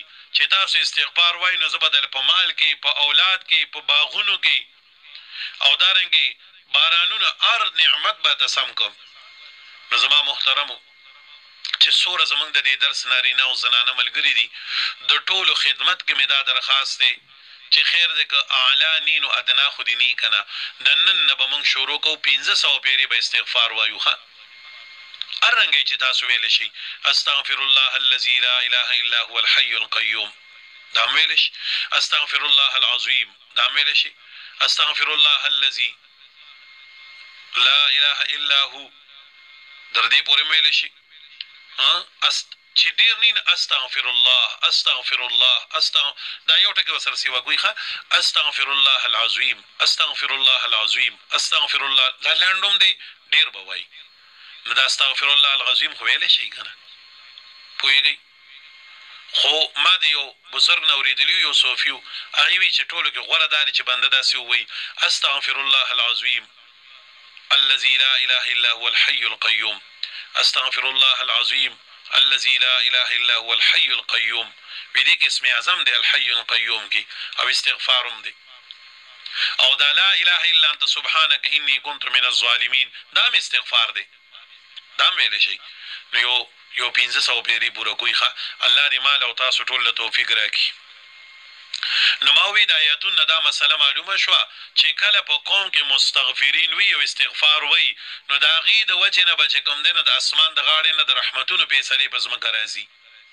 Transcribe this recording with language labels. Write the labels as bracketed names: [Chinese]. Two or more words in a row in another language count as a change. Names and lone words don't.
[Pashto] چې تاسو استغفار وایي نو زه به دله په مال کې په اولاد کې په باغونو کې او دارنګې بارانونه هر نعمت به ته سم کړم نو زما محترمو چې څومره زموږ د دې درس نارینه او زنانه ملګري دي د ټولو خدمت کې مې دا درخواست دی چې خیر دی که اعلی نی نو ادنا خو دې نی که نه د نن نه به موږ شروع کوو 1500 پیرې به استغفار وایو ښه هر رنګی چې تاسو ویلی شئ [Arabic] استغفر الله الذي لا اله الا هو الحي القیوم [Pashto] دا هم ویلی شي [Arabic] استغفر الله العظیم [Pashto] دا هم ویلی شي [Arabic] استغفر الله الذي لا اله الا هو [Pashto] در دې پورې ویلی شي چې ډېر نین [Arabic] استغفر الله استغفر الله [Pashto] دا یو ټکی ورسره سیوا کوي ښه [Arabic] استغفر الله العظیم استغفر الله العظیم استغفر الله [Pashto] دا لنډ هم دی ډېر به وایي نو دا [Arabic] استغفر الله العظیم [Pashto] خو ویلی شي که نه پوهېږئ خو ما د یو بزرګ نه اورېدلي یو صوفي و هغې وایي چې ټولو کې غوره دا دی چې بنده داسې ووایي [Arabic] استغفر الله العظیم الذي لا اله الا هو الحي القيوم استغفر الله العظيم الذي لا اله الا هو الحي القيوم [Pashto] ودې کې اسم اعظم دی [Arabic] الحي القيوم [Pashto] کې او استغفارم دی او دا [Arabic] لا اله الا انت سبحانك اني كنت من الظالمين [Pashto] دا استغفار دی دا ویل شي نو یو 1500 پیری پورا کوي ښه الله دې مال او تاسو ټول له توفیق راکړي نو ما وی د آیاتونو دا مسله معلومه شوه چې کله په قوم کې مستغفرین وي او استغفار وي نو د هغې د وجې نه به چې کوم دی نو د اسمان د غاړې نه د رحمتونو فیصلې په ځمکه راځي